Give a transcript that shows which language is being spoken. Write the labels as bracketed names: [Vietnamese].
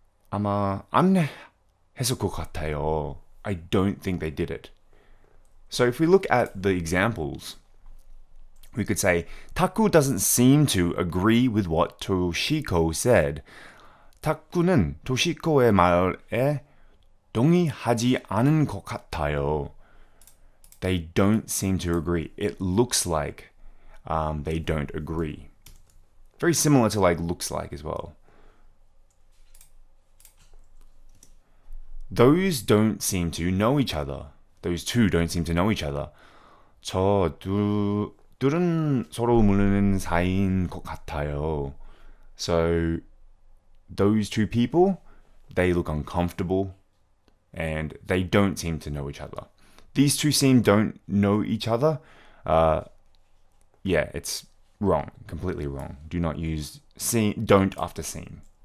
[Korean] 아마 안 했을 것 같아요. [English] I don't think they did it. So if we look at the examples, we could say, Taku doesn't seem to agree with what Toshiko said. [Korean] 타쿠는 토시코의 말에 동의하지 않은 것 같아요. [English] They don't seem to agree. It looks like they don't agree. Very similar to like looks like as well. Those don't seem to know each other. Those two don't seem to know each other. [Korean] 둘은 서로 모르는 사이인 것 같아요. [English] So those two people, they look uncomfortable and they don't seem to know each other. These two don't know each other. Yeah, it's wrong, completely wrong. Do not use don't after seem.